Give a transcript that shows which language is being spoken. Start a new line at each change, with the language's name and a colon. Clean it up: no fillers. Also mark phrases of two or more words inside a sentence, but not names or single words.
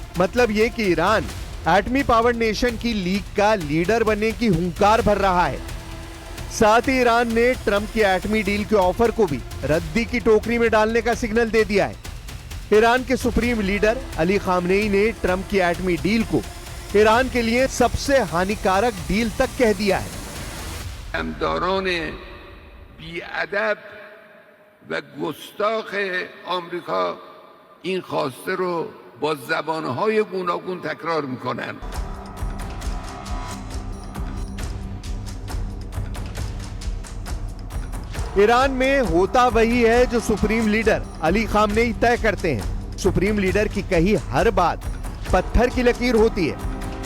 Hindi: मतलब ये कि ईरान एटमी
English: power nation
Hindi: की लीग का लीडर बनने की हुंकार भर रहा है। साथ ही ईरान ने ट्रंप की एटमी डील के ऑफर को भी रद्दी की टोकरी में डालने का सिग्नल दे दिया है। ईरान के
English: supreme leader
Hindi: अली खामनेई ने ट्रंप की एटमी डील को ईरान के लिए सबसे हानिकारक डील तक कह दिया है।
Persian: و گستاخ آمریکا این خواسته رو با زبانهای گوناگون تکرار میکنن.
Hindi: ईरान में होता वही है जो
English: supreme leader
Hindi: अली खामनेई तय करते हैं।
English: supreme leader
Hindi: की कही हर बात पत्थर की लकीर होती है।